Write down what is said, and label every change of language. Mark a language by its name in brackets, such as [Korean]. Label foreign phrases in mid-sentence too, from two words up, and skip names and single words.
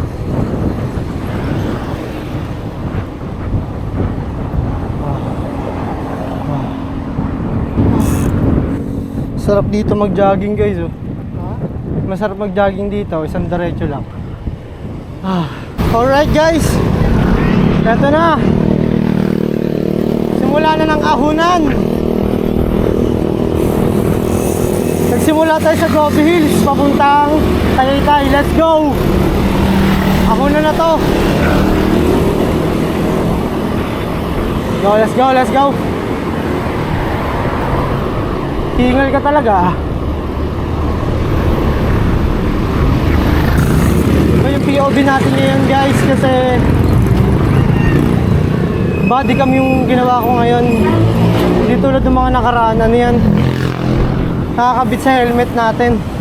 [Filipino] Sarap dito mag-jogging guys Masarap mag-jogging dito, isang diretso lang. [English] Alright guys, [Filipino] eto na. Simula na ng ahunan. Nagsimula tayo sa Gobi Hills papuntang Tagaytay. [English] Let's go. [Filipino] Ahunan na to. [English] Let's go, let's go. [Filipino] Tingal ka talaga. Ito yung POV natin ngayon guys, kasi [English] body cam [Filipino] yung ginawa ko ngayon. Hindi tulad ng mga nakaraan. Ano yan, nakakabit sa helmet natin.